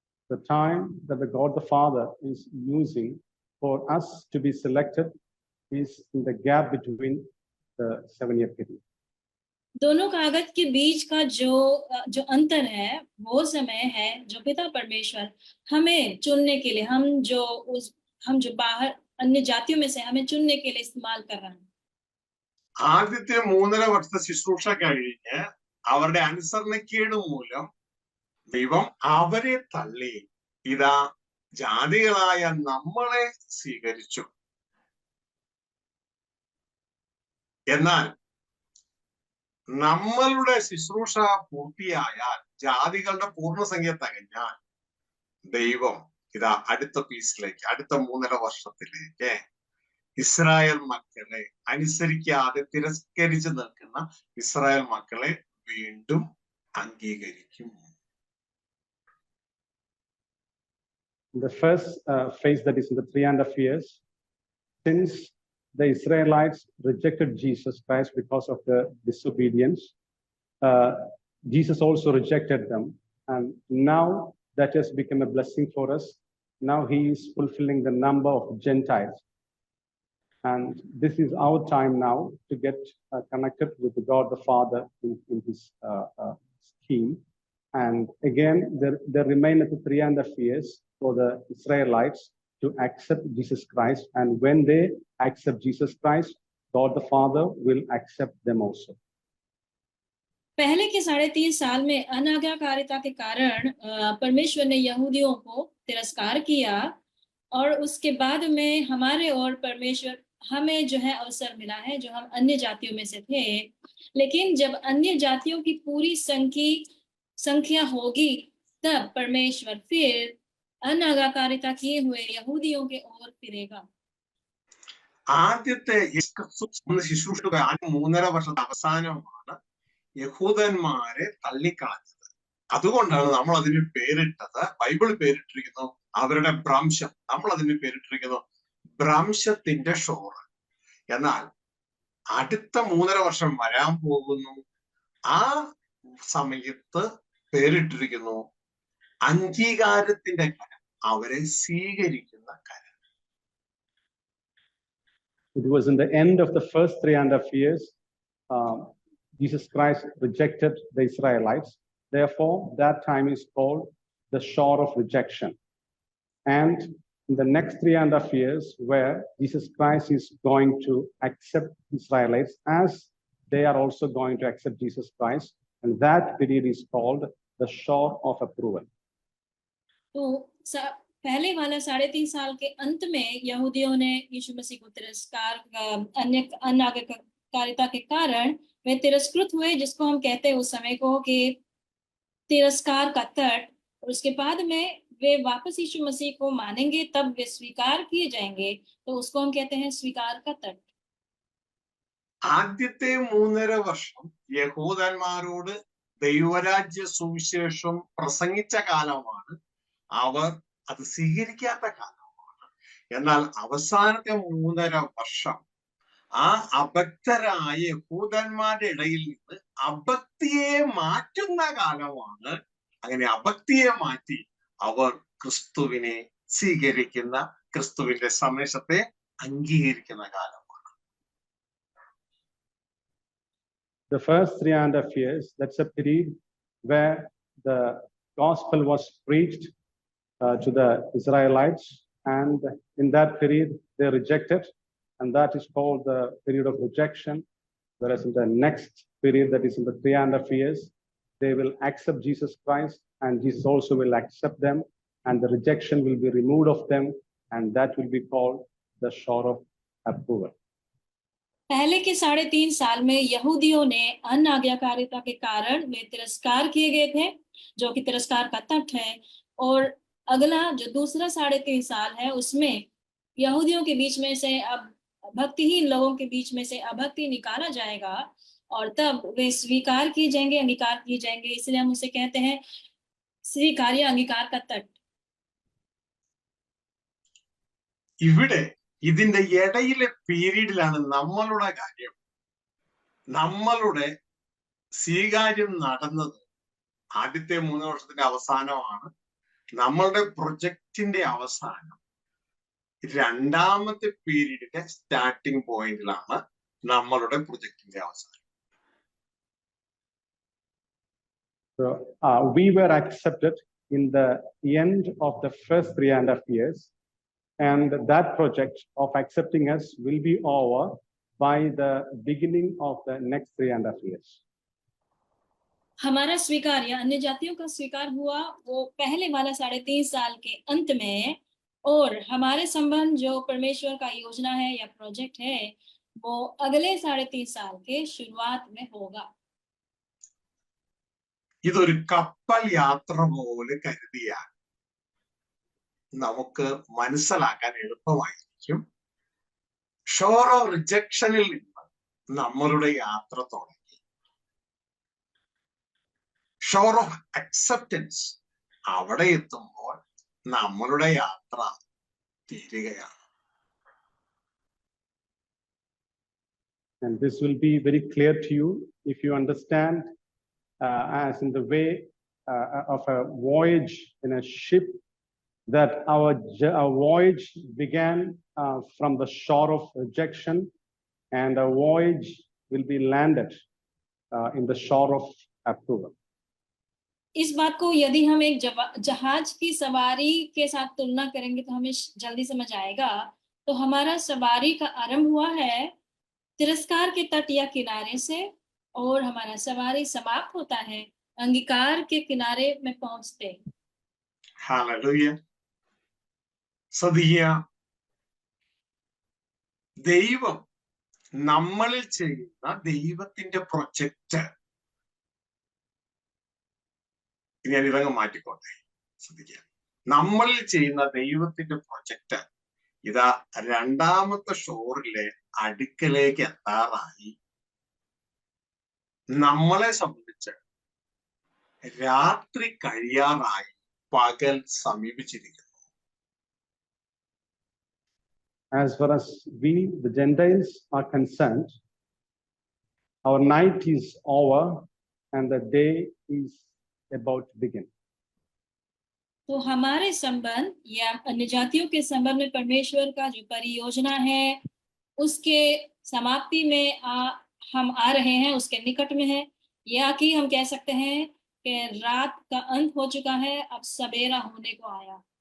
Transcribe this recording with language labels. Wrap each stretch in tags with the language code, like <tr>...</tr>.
<en>The time that the God the Father is using for us to be selected is in the gap between the 7-year period.</en> <hi>दोनों कागज के बीच का जो अंतर है वो समय है जो पिता परमेश्वर हमें चुनने के लिए, हम जो बाहर अन्य जातियों में से हमें चुनने के लिए इस्तेमाल कर रहा है.</hi> <ml>ആദ്യത്തെ 3.5 വർഷത്തെ ശുശ്രൂഷ കഴിഞ്ഞ് അവരുടെ അനുസരണക്കേട് മൂലം ദൈവം അവരെ തള്ളി ഇതാ ജാതികളായ നമ്മളെ സ്വീകരിച്ചു. എന്നാൽ നമ്മളുടെ ശുശ്രൂഷ പൂർത്തിയായാൽ, ജാതികളുടെ പൂർണ്ണസംഖ്യ തികഞ്ഞാൽ, ദൈവം ഇതാ അടുത്ത പീസിലേക്ക്, അടുത്ത 3.5 വർഷത്തിലേക്ക് ഇസ്രായേൽ മക്കളെ അനുസരിക്കാതെ തിരസ്കരിച്ച് നിൽക്കുന്ന ഇസ്രായേൽ മക്കളെ വീണ്ടും അംഗീകരിക്കും.</ml> <en>The first phase, that is in the 3.5 years, since the Israelites rejected Jesus Christ because of the disobedience, Jesus also rejected them, and now that has become a blessing for us. Now he is fulfilling the number of Gentiles, and this is our time now to get connected with the God the Father in his scheme. And again, there remain at the 3.5 years for the Israelites to accept Jesus Christ, and when they accept Jesus Christ, God the Father will accept them also.</en> <hi>पहले के 3.5 साल में अनाज्ञाकारिता के कारण परमेश्वर ने यहूदियों को तिरस्कार किया, और उसके बाद में हमारे और परमेश्वर हमें जो है अवसर मिला है, जो हम अन्य जातियों में से थे. लेकिन जब अन्य जातियों की पूरी संख्या होगी, तब परमेश्वर फिर अनाज्ञाकारिता किए हुए यहूदियों के ओर फिरेगा.</hi> <ml>ആദ്യത്തെ ശുശ്രൂഷ 3.5 വർഷത്തെ അവസാനമാണ് യഹൂദന്മാരെ തള്ളിക്കളഞ്ഞത്. അതുകൊണ്ടാണ് നമ്മൾ അതിന് പേരിട്ടത്, ബൈബിൾ പേരിട്ടിരിക്കുന്നു അവരുടെ ഭ്രംശം. നമ്മൾ അതിന് പേരിട്ടിരിക്കുന്നു ഭ്രംശത്തിന്റെ ഷോറ്. എന്നാൽ അടുത്ത 3.5 വർഷം വരാൻ പോകുന്നു. ആ സമയത്ത് പേരിട്ടിരിക്കുന്നു അംഗീകാരത്തിന്റെ കരം, അവരെ സ്വീകരിക്കുന്ന കരം.</ml> <en>It was in the end of the first 3.5 years, Jesus Christ rejected the Israelites. Therefore, that time is called the shore of rejection. And in the next 3.5 years, where Jesus Christ is going to accept Israelites as they are also going to accept Jesus Christ, and that period is called the shore of approval.</en> <hi>तो पहले वाला 3.5 साल के अंत में यहूदियों ने यीशु मसीह को तिरस्कार, अनाज्ञाकारिता के कारण वे तिरस्कृत हुए, जिसको हम कहते हैं उस समय को कि तिरस्कार का तट. और उसके बाद में वे वापस यीशु मसीह को मानेंगे, तब वे स्वीकार किए जाएंगे, तो उसको हम कहते हैं स्वीकार का तट.</hi> <ml>ആദ്യത്തെ 3.5 വർഷം യഹൂദന്മാരോട് ദൈവരാജ്യ സുവിശേഷം പ്രസംഗിച്ച കാലമാണ്. അവർ അത് സ്വീകരിക്കാത്ത കാലമാണ്. എന്നാൽ അവസാനത്തെ 3.5 വർഷം ആ അഭക്തരായ യഹൂദന്മാരുടെ ഇടയിൽ നിന്ന് അഭക്തിയെ മാറ്റുന്ന കാലമാണ്. അങ്ങനെ അഭക്തിയെ മാറ്റി അവർ ക്രിസ്തുവിനെ സ്വീകരിക്കുന്ന, ക്രിസ്തുവിന്റെ സന്ദേശത്തെ അംഗീകരിക്കുന്ന കാലമാണ്.</ml> <en>The first 3.5 years, that's a period where the gospel was preached to the Israelites, and in that period they rejected, and that is called the period of rejection. Whereas in the next period, that is in the 3.5 years, they will accept Jesus Christ, and Jesus also will accept them, and the rejection will be removed of them, and that will be called the shore of approval.</en> <hi>पहले के 3.5 साल में यहूदियों ने अनाज्ञाकारिता के कारण वे तिरस्कार किए गए थे, जो कि तिरस्कार का तट है. और अगला जो दूसरा 3.5 साल है, उसमें यहूदियों के बीच में से अब भक्तिहीन लोगों के बीच में से अभक्ति निकाला जाएगा और तब वे स्वीकार किए जाएंगे, अंगीकार किए जाएंगे। इसलिए हम उसे कहते हैं स्वीकार्य अंगीकार का तट।</hi> <ml>ഇവിടെ ഇതിന്റെ ഇടയിലെ പീരീഡിലാണ് നമ്മളുടെ കാര്യം, നമ്മളുടെ സ്വീകാര്യം നടന്നത് ആദ്യത്തെ 3 വർഷത്തിന്റെ അവസാനമാണ്. നമ്മളുടെ പ്രൊജക്റ്റിന്റെ അവസാനം രണ്ടാമത്തെ പീരീഡിന്റെ</ml> <en>starting പോയിന്റിലാണ്</en> <ml>നമ്മളുടെ പ്രൊജക്റ്റിന്റെ അവസാനം.</ml> <en>So we were accepted in the end of the first 3.5 years, and that project of accepting us will be over by the beginning of the next 3.5 years.</en> <hi>हमारा स्वीकार या अन्य जातियों का स्वीकार हुआ वो पहले वाला 3.5 साल के अंत में, और हमारे संबंध जो परमेश्वर का योजना है या प्रोजेक्ट है वो अगले 3.5 साल के शुरुआत में होगा.</hi> <ml>ഇതൊരു കപ്പൽ യാത്ര പോലെ കരുതിയാൽ നമുക്ക് മനസ്സിലാക്കാൻ എളുപ്പമായിരിക്കും.</ml> <en>shore of റിജക്ഷനിൽ</en> <ml>നിന്ന് നമ്മളുടെ യാത്ര തുടങ്ങി,</ml> <en>shore of acceptance</en> <ml>അവിടെ എത്തുമ്പോൾ നമ്മളുടെ യാത്ര തീരുകയാണ്.</ml> <en>And this will be very clear to you if you understand as in the way of a voyage in a ship, that our voyage began from the shore of rejection, and our voyage will be landed in the shore of approval.</en> <hi>इस बात को यदि हम एक जहाज की सवारी के साथ तुलना करेंगे तो हमें जल्दी समझ आएगा. तो हमारा सवारी का आरंभ हुआ है तिरस्कार के तट या किनारे से, और हमारा सवारी समाप्त होता है अंगीकार के किनारे में पहुंचते.</hi> <ml>ഹല്ലേലൂയ. ശ്രദ്ധിക്കുക, ദൈവം നമ്മളിൽ ചെയ്യുന്ന ദൈവത്തിന്റെ പ്രൊജക്റ്റ്, ഞാൻ ഇതങ്ങ് മാറ്റിക്കോട്ടെ. ശ്രദ്ധിക്കുക, നമ്മളിൽ ചെയ്യുന്ന ദൈവത്തിന്റെ പ്രൊജക്റ്റ് ഇതാ രണ്ടാമത്തെ ഷോറിലെ അടുക്കലേക്ക് എത്താറായി. നമ്മളെ സംബന്ധിച്ച് രാത്രി കഴിയാറായി, പകൽ സമീപിച്ചിരിക്കുന്നു.</ml> <en>As far as we, the Gentiles, are concerned, our night is over and the day is about to begin.</en> <hi>तो हमारे संबंध या अन्य जातियों के संबंध में परमेश्वर का जो परियोजना है उसके समाप्ति में हम आ रहे हैं, उसके निकट में है, या कि हम कह सकते हैं कि रात का अंत हो चुका है, अब सवेरा होने को आया.</hi>